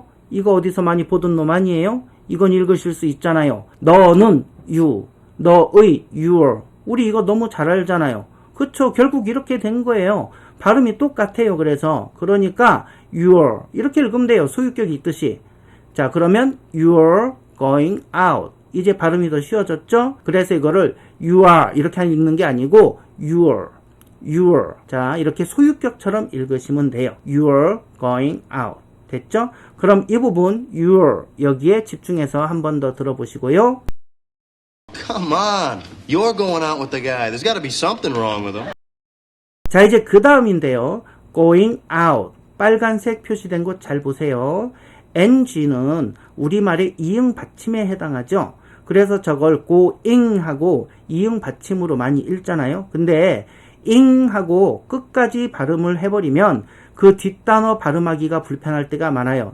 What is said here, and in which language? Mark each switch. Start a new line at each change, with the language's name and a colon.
Korean: 이거 어디서 많이 보던 놈 아니에요? 이건 읽으실 수 있잖아요. 너는 you, 너의 your. 우리 이거 너무 잘 알잖아요. 그쵸? 결국 이렇게 된 거예요. 발음이 똑같아요. 그러니까 your 이렇게 읽으면 돼요. 소유격이 있듯이. 자, 그러면
English: you're going out.
Korean: 이제 발음이 더 쉬워졌죠? 그래서 이거를
English: you are
Korean: 이렇게 읽는 게 아니고 your. 자, 이렇게 소유격처럼 읽으시면 돼요.
English: you're going out.
Korean: 됐죠? 그럼 이 부분 your 여기에 집중해서 한 번 더 들어보시고요.
English: Come on. You're going out with the guy. There's got to be something wrong with him.
Korean: 자, 이제 그 다음인데요.
English: going out.
Korean: 빨간색 표시된 곳 잘 보세요. ng는 우리말의 이응 받침에 해당하죠. 그래서 저걸 going 하고 이응 받침으로 많이 읽잖아요. 근데 ing 하고 끝까지 발음을 해버리면 그 뒷단어 발음하기가 불편할 때가 많아요.